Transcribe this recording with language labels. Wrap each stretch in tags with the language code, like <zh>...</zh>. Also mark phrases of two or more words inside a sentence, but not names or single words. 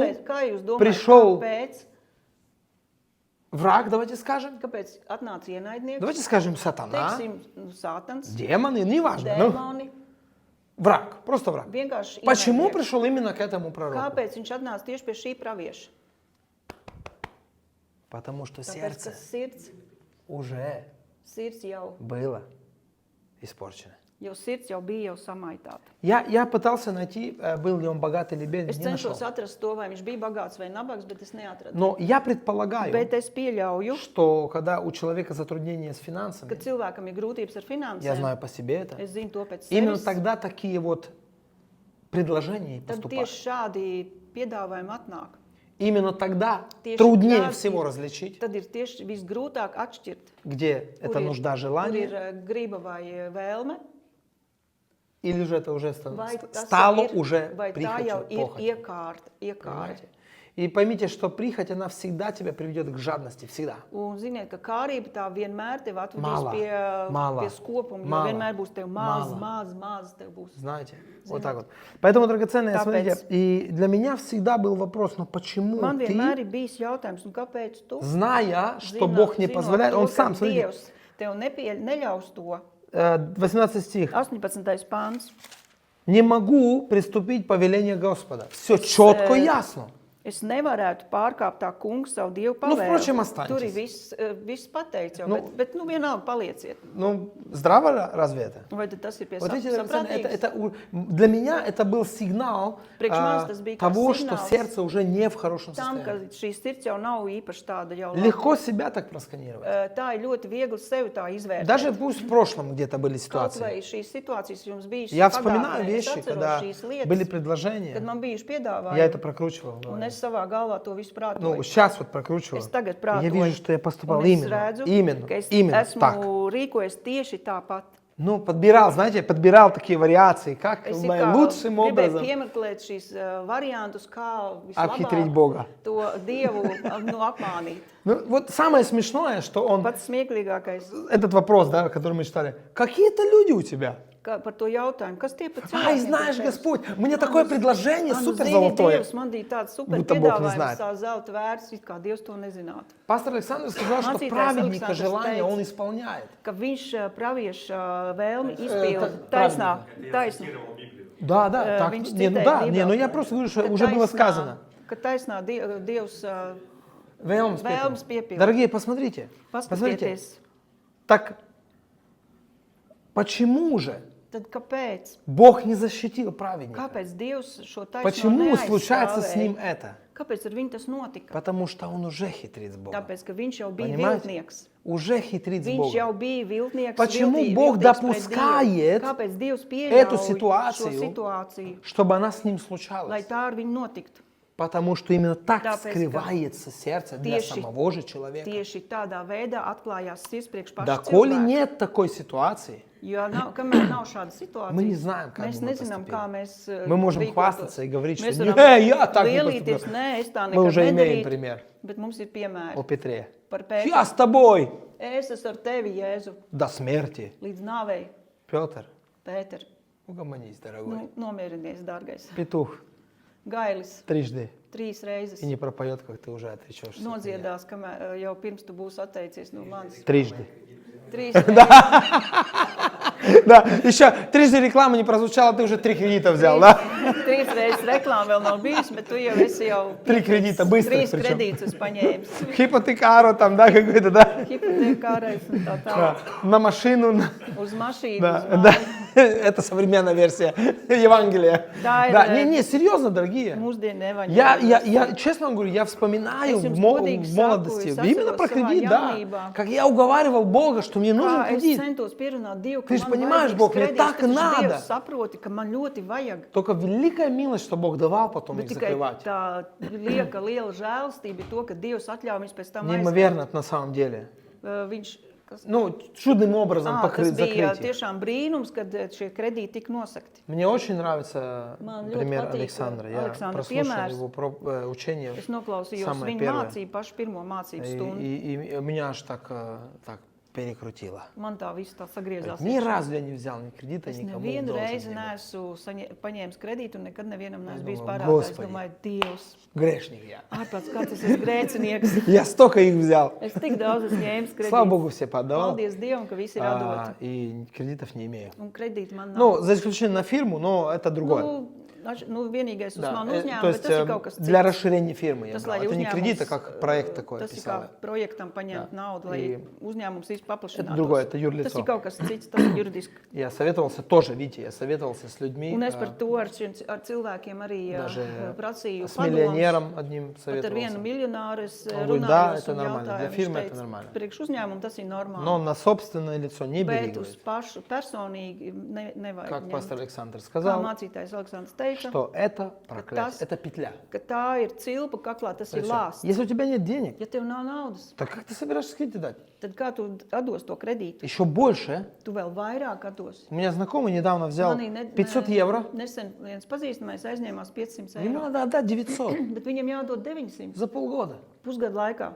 <lv>Kāpēc? Kā jūs domājat,</lv> <ru>пришел</ru> <lv>kāpēc</lv> <ru>давайте скажем.</ru> <lv>atnāca ienaidnieks?</lv> <ru>Давайте скажем сатана,</ru> <lv>Teiksim, Sātans,</lv> <ru>демоны, неважно. Ну,</ru> <lv>dēmoni,</lv> <ru>враг, просто враг.</ru> <lv>vienkārši</lv> <ru>Почему</ru> <lv>ienaidnieks.</lv> <ru>пришел именно к этому пророку?</ru> <lv>Kāpēc viņš atnāca tieši pie šī pravieša?</lv> <ru>Потому что</ru> <lv>Tāpēc, ka</lv> <ru>сердце уже</ru> <lv>sirds jau</lv> <ru>было испорчено.</ru> <lv>sirds jau bija samaitāta.</lv> <ru>Я пытался найти, был ли он богат или беден,</ru> <lv>Es</lv> <ru>не нашел.</ru> <lv>cenšos atrast to, vai viņš bija bagāts vai nabaks, bet es neatradu.</lv> <ru>Но я предполагаю,</ru> <lv>Bet es pieļauju,</lv> <ru>что когда у человека затруднения с</ru> <lv>ka</lv> <ru>финансами,</ru> <lv>cilvēkam ir grūtības ar</lv> <ru>я</ru> <lv>finansēm.</lv> <ru>знаю по себе это,</ru> <lv>Es zinu to pēc</lv> <ru>именно</ru> <lv>sevis.</lv> <ru>тогда такие вот предложения и</ru> <lv>Tad</lv> <ru>поступают.</ru> <lv>tieši šādi piedāvājumi atnāk.</lv> <ru>Именно тогда</ru> <lv>Tieši</lv> <ru>труднее</ru> <lv>tad</lv> <ru>всего</ru> <lv>ir-</lv> <ru>различить,</ru> <lv>Tad ir tieši visgrūtāk atšķirt,</lv> <ru>где это нужда,</ru> <lv>kur</lv> <ru>желание,</ru> <lv>ir griba vai vēlme,</lv> <ru>или же это уже</ru> <lv>vai tas</lv> <ru>стало</ru> <lv>ir,</lv> <ru>уже</ru> <lv>vai tā jau</lv> <ru>прихотью,</ru> <lv>ir</lv> <ru>похотью.</ru> <lv>iekārta.</lv> <ru>Понимаете? И поймите, что прихоть, она всегда тебя приведет к жадности, всегда.</ru> <lv>Un ziniet, ka kārība tā vienmēr tevi atvedīs Mala, mala, pie skopuma, jo mala, vienmēr būs tev maz, mala. maz tev būs.</lv> <ru>Знаете, вот так вот. Поэтому, драгоценные,</ru> <lv>Tāpēc-</lv> <ru>смотрите, и для меня всегда был вопрос, ну почему</ru> <lv>Man vienmēr</lv> <ru>ты,</ru> <lv>ir bijis jautājums, un kāpēc tu,</lv> <ru>зная, что</ru> <lv>zinot-</lv> <ru>Бог не</ru> <lv>zinot</lv> <ru>позволяет,</ru> <lv>to,</lv> <ru>он</ru> <lv>ka</lv> <ru>сам, смотрите,</ru> <lv>Dievs tev neļaus to.</lv> <ru>18 стих,</ru> <lv>18. pāns.</lv> <ru>не могу приступить повеление Господа. Все четко и ясно.</ru> <lv>Es nevarētu pārkāpt tā kunga savu dievu</lv> <ru>Nu, впрочем,</ru> <lv>pavēli.</lv> <ru>останьтесь.</ru> <lv>Tur ir viss pateikts jau, Nu, bet vienalga palieciet.</lv> <ru>Ну, здраво разве это?</ru> <lv>Vai tad tas ir pie</lv> <ru>Вот эти, драгоценные,</ru> <lv>saprātīgs?</lv> <ru>для меня это был сигнал</ru> <lv>Priekš manis tas bija kā</lv> <ru>того, что</ru> <lv>signāls</lv> <ru>сердце уже не в хорошем</ru> <lv>Tam, ka</lv> <ru>состоянии.</ru> <lv>šī sirds jau nav īpaši tāda jau laba.</lv> <ru>Легко себя так просканировать.</ru> <lv>Tā ir ļoti viegli sevi tā izvērtēt.</lv> <ru>Даже пусть в прошлом где-то были</ru> <lv>Kaut</lv> <ru>ситуации.</ru> <lv>vai šīs situācijas jums bijušas</lv> <ru>Я вспоминаю</ru> <lv>pagātnē, es</lv> <ru>вещи,</ru> <lv>atceros</lv> <ru>когда</ru> <lv>šīs lietas,</lv> <ru>были</ru> <lv>kad</lv> <ru>предложения,</ru> <lv>man bijuši</lv> <ru>я</ru> <lv>piedāvājumi,</lv> <ru>это прокручивал. в</ru> <lv>un</lv> <ru>голове.</ru> <lv>es savā galvā to visu</lv> <ru>Ну,</ru> <lv>prātoju.</lv> <ru>сейчас вот прокручиваю.</ru> <lv>Es tagad</lv> <ru>Я</ru> <lv>prātoju,</lv> <ru>вижу, что я поступал</ru> <lv>un es</lv> <ru>именно,</ru> <lv>redzu,</lv> <ru>именно,</ru> <lv>ka es</lv> <ru>именно</ru> <lv>esmu</lv> <ru>так.</ru> <lv>rīkojies tieši tāpat.</lv> <ru>Ну, подбирал, знаете, подбирал такие вариации, как</ru> <lv>Es</lv> <ru>наилучшим</ru> <lv>gribēju</lv> <ru>образом</ru> <lv>piemeklēt šīs variantus, kā</lv> <ru>обхитрить</ru> <lv>vislabāk</lv> <ru>Бога.</ru> <lv>to Dievu apmānīt.</lv> <ru>Ну, вот самое смешное, что он,</ru> <lv>Pats smieklīgākais</lv> <ru>этот вопрос, да, который мы читали, какие-то люди у тебя.</ru> <lv>par to jautājumu, kas tie par</lv> <ru>Ай,</ru> <lv>cilvēkiem?</lv> <ru>знаешь,</ru> <lv>pie tevis?</lv> <ru>Господь, мне такое предложение</ru> <lv>Nu,</lv> <ru>супер</ru> <lv>zini,</lv> <ru>золотое.</ru> <lv>Dievs, man bija tāds super</lv> <ru>Будто Бог не</ru> <lv>piedāvājums,</lv> <ru>знает.</ru> <lv>tā zelta vērts, it kā Dievs to nezinātu.</lv> <ru>Пастор Александр сказал, что</ru> <lv>Mācītājs</lv> <ru>праведника</ru> <lv>Aleksandrs</lv> <ru>желание</ru> <lv>teica,</lv> <ru>он исполняет.</ru> <lv>Ka viņš pravieša vēlmi izpilda</lv> <ru>так,</ru> <lv>taisnā.</lv> <ru>Да, Viņš так, цитирует не, ну да, Библию. не, ну я просто говорю, что Это уже было</ru> <lv>taisnā.</lv> <ru>сказано.</ru> <lv>ka taisnā Dievs Vēlmes vēlmes piepilda. piepilda.</lv> <ru>Дорогие, посмотрите. Посмотрите.</ru> <lv>Paskatieties,</lv> <ru>Так почему же</ru> <lv>tad kāpēc?</lv> <ru>Бог не защитил праведника?</ru> <lv>Kāpēc Dievs šo taisno</lv> <ru>Почему случается с nим</ru> <lv>neaizstāvēja?</lv> <ru>это?</ru> <lv>Kāpēc ar viņu tas notika?</lv> <ru>Потому что он уже хитрит с Богом.</ru> <lv>Tāpēc, ka viņš jau bija</lv> <ru>Понимаете?</ru> <lv>viltnieks.</lv> <ru>Уже хитрит с</ru> <lv>Viņš jau</lv> <ru>Богом.</ru> <lv>bija viltnieks.</lv> <ru>Почему Бог</ru> <lv>viltīgs pret</lv> <ru>допускает</ru> <lv>Dievu. Kāpēc Dievs</lv> <ru>эту</ru> <lv>pieļauj šo</lv> <ru>ситуацию,</ru> <lv>situāciju,</lv> <ru>чтобы она с ним</ru> <lv>lai</lv> <ru>случалась?</ru> <lv>tā ar viņu notiktu?</lv> <ru>Потому что именно так</ru> <lv>Tāpēc, ka</lv> <ru>скрывается сердце для</ru> <lv>tieši-</lv> <ru>самого же человека.</ru> <lv>Tieši tādā veidā atklājās sirds priekš paša</lv> <ru>Доколе</ru> <lv>cilvēka.</lv> <ru>нет такой ситуации,</ru> <lv>Jo kamēr nav šāda situācija,</lv> <ru>мы не знаем, как</ru> <lv>mēs</lv> <ru>бы мы</ru> <lv>nezinām,</lv> <ru>поступили.</ru> <lv>kā mēs</lv> <ru>Мы можем</ru> <lv>rīkotos.</lv> <ru>хвастаться и говорить,</ru> <lv>Mēs</lv> <ru>что</ru> <lv>varam</lv> <ru>«Не, я так не</ru> <lv>lielīties,</lv> <ru>поступил».</ru> <lv>nē, es tā</lv> <ru>Мы</ru> <lv>nekad</lv> <ru>уже имеем</ru> <lv>nedarītu,</lv> <ru>пример</ru> <lv>bet mums ir piemēri</lv> <ru>о Петре.</ru> <lv>par Pēteru.</lv> <ru>Я с тобой</ru> <lv>Es esmu ar tevi, Jēzu,</lv> <ru>до смерти.</ru> <lv>līdz nāvei,</lv> <ru>Петр,</ru> <lv>Pēter.</lv> <ru>угомонись, дорогой.</ru> <lv>Nomierinies, dārgais.</lv> <ru>Петух</ru> <lv>Gailis</lv> <ru>трижды</ru> <lv>3 reizes</lv> <ru>и не пропоет, как ты уже отречешься. от меня.</ru> <lv>nodziedās, kamēr jau pirms tu būsi atteicies no manis.</lv> <ru>Трижды.</ru> <lv>3 reizes.</lv> <ru>Да, еще трижды реклама не прозвучала, ты уже 3 кредита взял, да?</ru> <lv>3 reizes reklāma vēl nav bijusi, bet tu jau esi jau</lv> <ru>3 кредита, быстрых</ru> <lv>3</lv> <ru>причем.</ru> <lv>kredītus paņēmis.</lv> <ru>Хипотекару там, да, какой-то, да?</ru> <lv>Hipotekārais un tā</lv> <ru>Да.</ru> <lv>tālāk.</lv> <ru>На машину.</ru> <lv>Uz mašīnu,</lv> <ru>Да,</ru> <lv>uz</lv> <ru>да.</ru> <lv>māju.</lv> <ru>Это современная версия Евангелия. Да, Да, это- не, серьезно, дорогие.</ru> <lv>Mūsdienu</lv> <ru>Я, честно вам говорю, я вспоминаю</ru> <lv>Es jums</lv> <ru>в</ru> <lv>godīgi</lv> <ru>в молодости,</ru> <lv>saku, es</lv> <ru>именно про</ru> <lv>atceros savā</lv> <ru>кредит, да,</ru> <lv>jaunībā.</lv> <ru>как я уговаривал Бога, что мне нужен</ru> <lv>Kā es</lv> <ru>кредит.</ru> <lv>centos pierunāt Dievu, ka</lv> <ru>Ты ж</ru> <lv>man</lv> <ru>понимаешь,</ru> <lv>vajadzīgs</lv> <ru>Бог, мне</ru> <lv>kredīts,</lv> <ru>так</ru> <lv>ka taču</lv> <ru>надо.</ru> <lv>Dievs saproti, ka man ļoti vajag.</lv> <ru>Только великая милость, что Бог давал потом</ru> <lv>Bet</lv> <ru>их</ru> <lv>tikai</lv> <ru>закрывать.</ru> <lv>tā liela žēlstība ir to, ka Dievs atļauj viņus pēc tam</lv> <ru>Неимоверно это на самом деле.</ru> <lv>Viņš,</lv> <ru>Ну, чудным образом</ru> <lv>tas</lv> <ru>покрыть,</ru> <lv>bija</lv> <ru>закрыть их.</ru> <lv>tiešām brīnums, kad šie kredīti tika nosakti.</lv> <ru>Мне очень нравится</ru> <lv>Man ļoti</lv> <ru>пример</ru> <lv>patīk</lv> <ru>Александра. Я</ru> <lv>Aleksandra</lv> <ru>прослушал</ru> <lv>piemērs.</lv> <ru>его учение.</ru> <lv>Es noklausījos</lv> <ru>Самое</ru> <lv>viņa</lv> <ru>первое.</ru> <lv>mācību, pašu pirmo mācību</lv> <ru>И,</ru> <lv>stundu.</lv> <ru>и меня аж так перекрутило.</ru> <lv>Man tā viss tā sagriezās.</lv> <ru>Ни</ru> <lv>iekšā.</lv> <ru>разу я не взял ни кредита,</ru> <lv>Es</lv> <ru>никому</ru> <lv>nevienu</lv> <ru>должен</ru> <lv>reizi</lv> <ru>не был.</ru> <lv>neesmu paņēmis kredītu un nekad nevienam neesmu bijis domāju, parādā. Es</lv> <ru>Господи.</ru> <lv>domāju, Dievs,</lv> <ru>Грешник я.</ru> <lv>ārprāts, kāds es esmu grēcinieks.</lv> <ru>Я столько их взял.</ru> <lv>Es tik daudz esmu ņēmis kredītu.</lv> <ru>Слава Богу, все подавал.</ru> <lv>Paldies Dievam, ka visi ir atdoti.</lv> <ru>И кредитов не имею.</ru> <lv>Un kredīti man nav.</lv> <ru>Ну, за исключением на фирму, но это другое.</ru> <lv>Vienīgais uz</lv> <ru>Да,</ru> <lv>manu</lv> <ru>то</ru> <lv>uzņēmumu, bet</lv> <ru>есть</ru> <lv>tas ir kaut kas</lv> <ru>для</ru> <lv>cits.</lv> <ru>расширения фирмы я</ru> <lv>Tas,</lv> <ru>брал.</ru> <lv>lai</lv> <ru>Это не кредит, а</ru> <lv>uzņēmums,</lv> <ru>как проект такой</ru> <lv>Tas ir kā</lv> <ru>писал. я.</ru> <lv>projektam paņemt naudu, lai</lv> <ru>И</ru> <lv>uzņēmums viss paplašinātos.</lv> <ru>другое, это</ru> <lv>Tas</lv> <ru>юрлицо.</ru> <lv>ir kaut kas cits, tas ir juridiski.</lv> <ru>Я советовался тоже, видите, я советовался с людьми,</ru> <lv>Un es par to ar cilvēkiem arī</lv> <ru>даже</ru> <lv>prasīju</lv> <ru>с</ru> <lv>padomus.</lv> <ru>миллионером одним</ru> <lv>Pat ar vienu</lv> <ru>советовался.</ru> <lv>miljonāru es</lv> <ru>Он говорит, да,</ru> <lv>runāju,</lv> <ru>это нормально, для фирмы это нормально.</ru> <lv>priekš uzņēmumu tas ir normāli.</lv> <ru>Но на собственное лицо не бери,</ru> <lv>Bet uz</lv> <ru>говорит.</ru> <lv>pašu personīgi nevajag</lv> <ru>Как</ru> <lv>ņemt.</lv> <ru>пастор Александр</ru> <lv>Kā</lv> <ru>сказал,</ru> <lv>mācītājs Aleksandrs teica,</lv> <ru>что это проклятие,</ru> <lv>tas-</lv> <ru>это петля.</ru> <lv>ka tā ir cilpa kaklā, tas ir</lv> <ru>Всё.</ru> <lv>lāsts.</lv> <ru>Если у тебя нет денег,</ru> <lv>Ja tev nav naudas,</lv> <ru>так как ты собираешься кредит дать?</ru> <lv>tad kā tu atdos to kredītu?</lv> <ru>Еще больше.</ru> <lv>Tu vēl vairāk atdos.</lv> <ru>У меня знакомый недавно взял</ru> <lv>Manī</lv> <ru>500 евро.</ru> <lv>Nesen viens pazīstamais aizņēmās 500</lv> <ru>Ему</ru> <lv>eiro,</lv> <ru>надо отдать 900</ru> <lv>bet viņam jādod 900</lv> <ru>за полгода.</ru> <lv>pusgadu laikā.</lv>